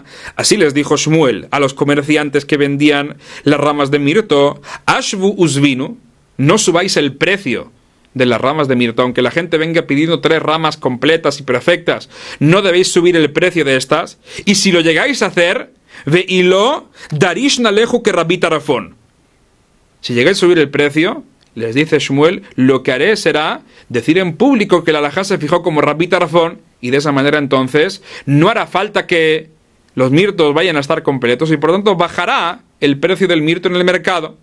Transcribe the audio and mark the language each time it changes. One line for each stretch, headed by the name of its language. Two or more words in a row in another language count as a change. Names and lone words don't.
Spanish: Así les dijo Shmuel a los comerciantes que vendían las ramas de mirto,
Aramaic: Ashvu usvinu,
Spanish: no subáis el precio de las ramas de mirto, aunque la gente venga pidiendo 3 ramas completas y perfectas, no debéis subir el precio de estas, y si lo llegáis a hacer,
Aramaic: ve'ilo darish naleju que Rabbi Tarfon.
Spanish: Si llegáis a subir el precio, les dice Shmuel, lo que haré será decir en público que la alajá se fijó como Rabbi Tarfon, y de esa manera entonces no hará falta que los mirtos vayan a estar completos, y por lo tanto bajará el precio del mirto en el mercado.